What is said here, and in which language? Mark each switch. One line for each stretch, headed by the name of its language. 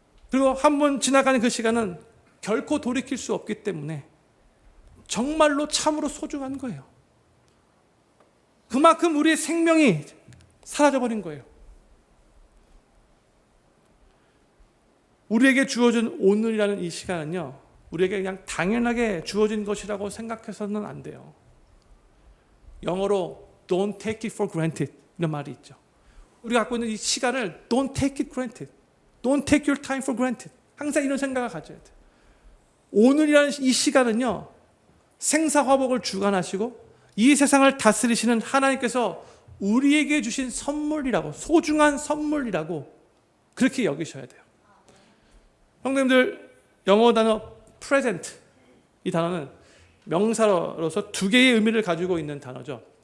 Korean: 그리고 한 번 지나가는 그 시간은 결코 돌이킬 수 없기 때문에 정말로 참으로 소중한 거예요. 그만큼 우리의 생명이 사라져버린 거예요. 우리에게 주어진 오늘이라는 이 시간은요, 우리에게 그냥 당연하게 주어진 것이라고 생각해서는 안 돼요. 영어로
English: don't take it for granted
Korean: 이런 말이 있죠. 우리가 갖고 있는 이 시간을
English: don't take it granted, don't take your time for granted.
Korean: 항상 이런 생각을 가져야 돼요. 오늘이라는 이 시간은요, 생사화복을 주관하시고 이 세상을 다스리시는 하나님께서 우리에게 주신 선물이라고, 소중한 선물이라고 그렇게 여기셔야 돼요. 형님들, 영어 단어 present, 이 단어는 명사로서 두 개의 의미를 가지고 있는 단어죠.